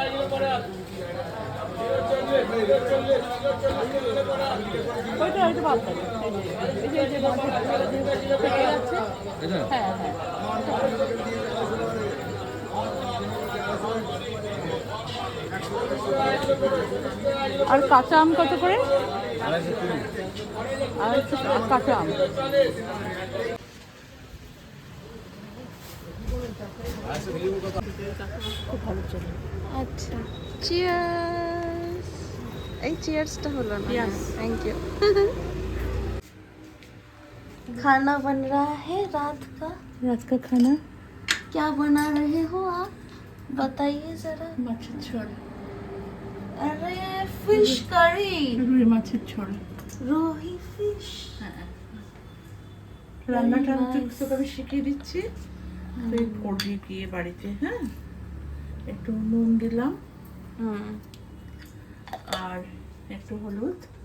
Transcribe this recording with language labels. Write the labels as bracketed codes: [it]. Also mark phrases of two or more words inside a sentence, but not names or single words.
[bn] ওইটা হয়তো ভালো থাকে এই যে হ্যাঁ হ্যাঁ আর কাঁচা আম কত করে 250 কাঁচা আম খুব ভালো চলে [hi] अच्छा चियर्स। [bn] এই চিয়ার্সটা হলো না। [en] Yes. thank you. [hi] खाना बन रहा है रात का। रात का खाना क्या बना रहे हो आप बताइए जरा। [bn] মাছের ঝোল [en] अरे fish curry. [bn] রুই মাছের ঝোল [hi] रोही फिश। [bn] রান্নাটা আমি [en] nice. [bn] তোকে আমি শিখিয়ে দিচ্ছি তুই করবি গিয়ে বাড়িতে হ্যাঁ একটু নুন দিলাম আর একটু হলুদ